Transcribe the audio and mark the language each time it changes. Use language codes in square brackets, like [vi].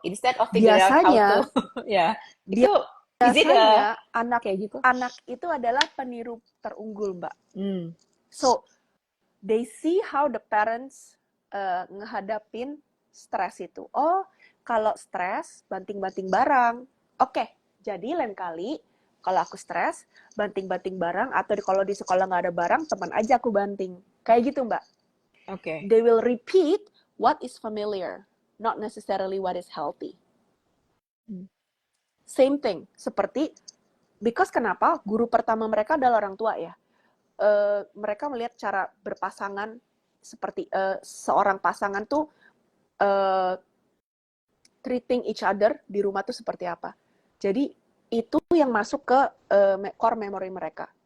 [en] Instead of figure out how to [id] biasanya anak kayak gitu. Anak itu adalah peniru terunggul, Mbak. [en] So they see how the parents [id] ngehadapin stres itu. Oh, kalau stres banting-banting barang. Oke, jadi lain kali kalau aku stres banting-banting barang, atau kalau di sekolah nggak ada barang, teman aja aku banting. Kayak gitu, Mbak. Oke. [en] They will repeat what is familiar, not necessarily what is healthy. Same thing, seperti, because kenapa? [id] Guru pertama mereka adalah orang tua ya. Mereka melihat cara berpasangan, seperti seorang pasangan tuh [en] treating each other [id] di rumah tuh seperti apa. Jadi itu yang masuk ke core memory mereka.